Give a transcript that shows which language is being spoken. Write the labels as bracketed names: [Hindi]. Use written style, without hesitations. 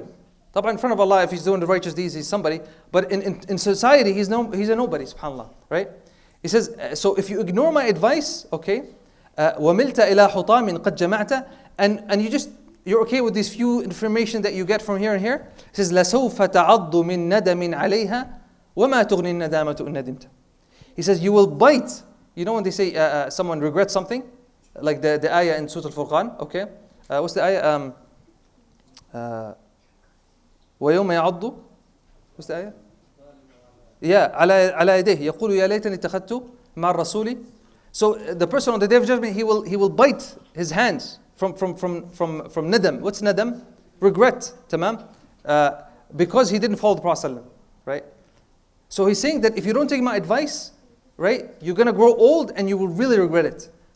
[English] In front of Allah, if he's doing the righteous deeds, he's somebody. But in society, he's a nobody, subhanAllah, right? He says, so if you ignore my advice, okay, [Arabic] وَمِلْتَ إِلَى حُطَامٍ قَدْ جَمَعْتَ, [English] and you're okay with these few information that you get from here and here. He says, [Arabic] لَسَوْفَ تَعَضُّ مِن نَدَمٍ عَلَيْهَا وَمَا تُغْنِي النَّدَامَةُ إِن نَدِمْتَ. [English] He says, you will bite. You know when they say someone regrets something? Like the ayah in Surah Al-Furqan, okay? What's the ayah? [Arabic] وَيَوْمَ يَعَضُّ. [English] What's the ayah? Yeah, [Arabic] على يديه يقول يا ليتني اتخذت مع الرسول. [English] So the person on the day of judgment, he will bite his hands from nadam. What's nadam? Regret, tamam? Because he didn't follow the Prophet ﷺ, right? So he's saying that if you don't take my advice, right, you're going to grow old and you will really regret it.